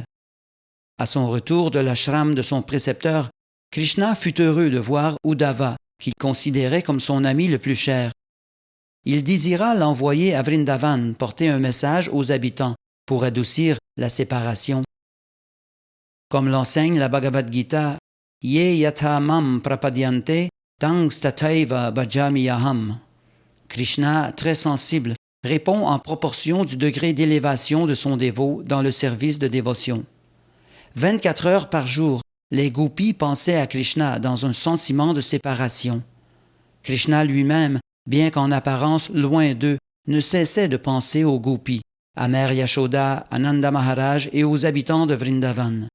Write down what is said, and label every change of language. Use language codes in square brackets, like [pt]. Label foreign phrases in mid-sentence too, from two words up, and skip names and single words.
[fr] À son retour de l'ashram de son précepteur, Krishna fut heureux de voir Uddhava, qu'il considérait comme son ami le plus cher. Il désira l'envoyer à Vrindavan porter un message aux habitants pour adoucir la séparation. Comme l'enseigne la Bhagavad Gita, « [sa] Ye yatha mam prapadyante tang stataiva bhajami aham [fr] » Krishna, très sensible, répond en proportion du degré d'élévation de son dévot dans le service de dévotion. 24 heures par jour, les gopis pensaient à Krishna dans un sentiment de séparation. Krishna lui-même, bien qu'en apparence loin d'eux, ne cessait de penser aux gopis, à Mère Yashoda, à Nanda Maharaj et aux habitants de Vrindavan.